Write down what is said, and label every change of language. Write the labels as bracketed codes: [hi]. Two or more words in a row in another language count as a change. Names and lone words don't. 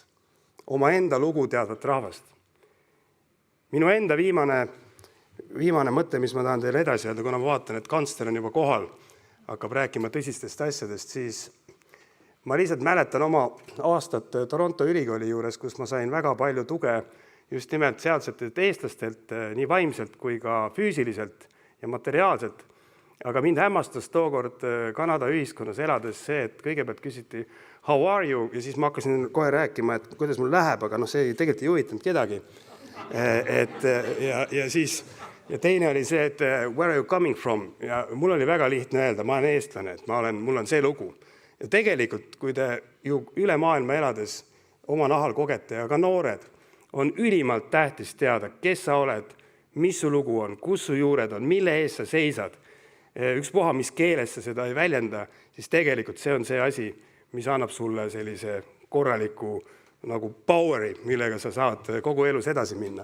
[et] Oma enda lugu teadvat rahvast. Minu enda viimane mõte, mis ma tahan teile edasi öelda, kuna ma vaatan, et kantsler on juba kohal, hakkab rääkima tõsistest asjadest, siis ma lihtsalt mäletan oma aastat Toronto ülikooli juures, kus ma sain väga palju tuge just nimelt sealsetelt eestlastelt, nii vaimselt kui ka füüsiliselt ja materiaalselt. Aga mind hämmastas tookord Kanada ühiskonnas elades see, et kõigepealt küsiti [en] how are you [et] ja siis ma hakkasin kohe rääkima, et kuidas mul läheb, aga see tegelikult ei huvitanud kedagi. Ja siis Ja teine oli see, et [en] where are you coming from? [et] Ja mul oli väga lihtne öelda, ma olen eestlane, et mul on see lugu. Ja tegelikult, kui te ju üle maailma elades oma nahal kogete ja ka noored, on ülimalt tähtis teada, kes sa oled, mis su lugu on, kus su juured on, mille ees sa seisad. Ükspuha, mis keeles sa seda ei väljenda, siis tegelikult see on see asi, mis annab sulle sellise korraliku nagu poweri, millega sa saad kogu elus edasi minna.